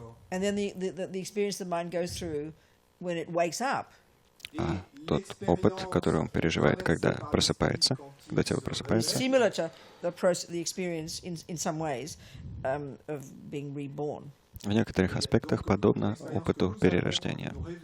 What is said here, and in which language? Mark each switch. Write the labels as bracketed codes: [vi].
[en] And then the experience the mind goes through when it wakes up. [ru] А тот опыт, который он переживает, когда просыпается, когда тело просыпается, [en] similar to the experience in some ways of being reborn. [ru] В некоторых аспектах подобно опыту перерождения.